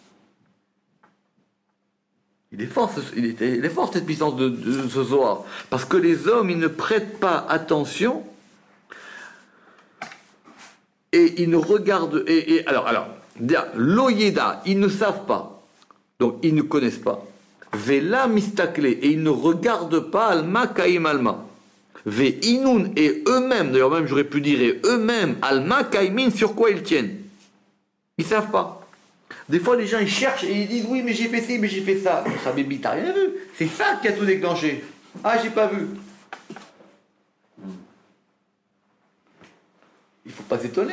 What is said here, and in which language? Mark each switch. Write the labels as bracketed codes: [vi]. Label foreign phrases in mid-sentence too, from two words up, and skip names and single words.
[fr] Il est fort cette puissance de ce Zohar. Parce que les hommes, ils ne prêtent pas attention et ils ne regardent. Alors, l'oyeda, ils ne savent pas. Donc, ils ne connaissent pas. [arc] ולא מסתכלי, [fr] et ils ne regardent pas [arc] עלמא קאים עלמא. ואינון, [fr] et eux-mêmes, d'ailleurs, même j'aurais pu dire, et eux-mêmes, [arc] עלמא קיימין, [fr] sur quoi ils tiennent. Ils ne savent pas. Des fois, les gens, ils cherchent et ils disent, oui, mais j'ai fait ci, mais j'ai fait ça. Habibi, t'as rien vu. C'est ça qui a tout déclenché. Ah, j'ai pas vu. Il faut pas s'étonner.